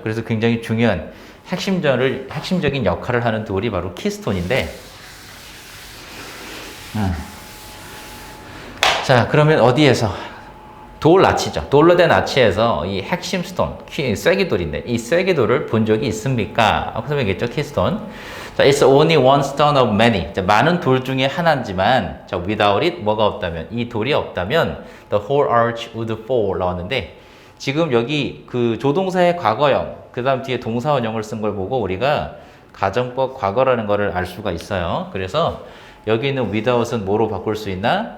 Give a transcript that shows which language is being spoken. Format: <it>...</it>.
<ko>그래서 굉장히 중요한 핵심적인 역할을 하는 돌이 바로 키스톤인데 자, 그러면 어디에서? 돌 아치죠. 돌로 된 아치에서 이 핵심 스톤, 쐐기돌인데 이 쐐기돌을 본 적이 있습니까? 아까 설명했죠, 키스톤.</ko> <en>자, it's only one stone of many.</en> <ko>자, 많은 돌 중에 하나지만, 자,</ko> <en>without it</en> <ko>뭐가 없다면, 이 돌이 없다면</ko> <en>the whole arch would fall</en> <ko>나왔는데 지금 여기 그 조동사의 과거형, 그 다음 뒤에 동사원형을 쓴 걸 보고 우리가 가정법 과거라는 거를 알 수가 있어요. 그래서 여기 있는 without은 뭐로 바꿀 수 있나?</ko>